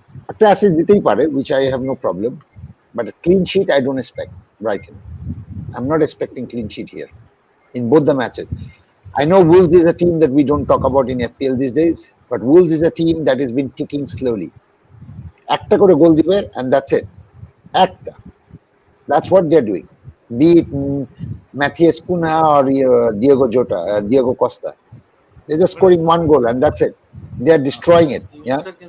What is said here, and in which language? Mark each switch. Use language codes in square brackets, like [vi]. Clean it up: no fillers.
[bn] একটা অ্যাসিস্ট দিতেই পারে, [en] which I have no problem, but a clean sheet I don't expect. Brighton, I'm not expecting clean sheet here in both the matches. I know Wolves is a team that we don't talk about in FPL these days, but Wolves is a team that has been ticking slowly. [bn] একটা করে গোল দিবে [en] and that's it. [bn] একটা. [en] That's what they're doing. Be it Matthias Cunha or Diego Costa. They're just scoring one goal and that's it. They are destroying it. Yeah.